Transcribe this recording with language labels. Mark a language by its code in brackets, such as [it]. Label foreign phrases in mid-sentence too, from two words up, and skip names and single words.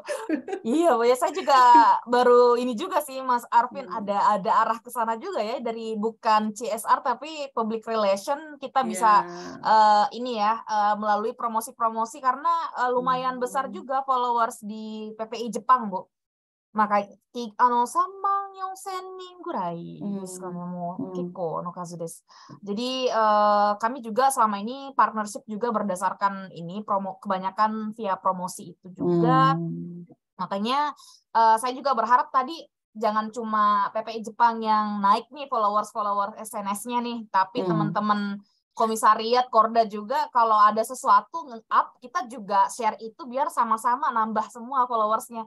[id] Iya Bu ya, saya juga baru ini juga sih Mas Arvin, ada arah ke sana juga ya, dari bukan CSR tapi [en] public relation [id] kita bisa melalui promosi-promosi, karena lumayan besar juga followers di PPI Jepang Bu. Maka [ja] 3万4,000人ぐらいですかね、もう結構の数です。 [id] Jadi kami juga selama ini partnership juga berdasarkan ini kebanyakan via promosi itu juga. Makanya saya juga berharap tadi jangan cuma PPI Jepang yang naik nih followers SNS-nya nih, tapi teman-teman komisariat Korda juga kalau ada sesuatu nge-up, kita juga share itu biar sama-sama nambah semua followersnya.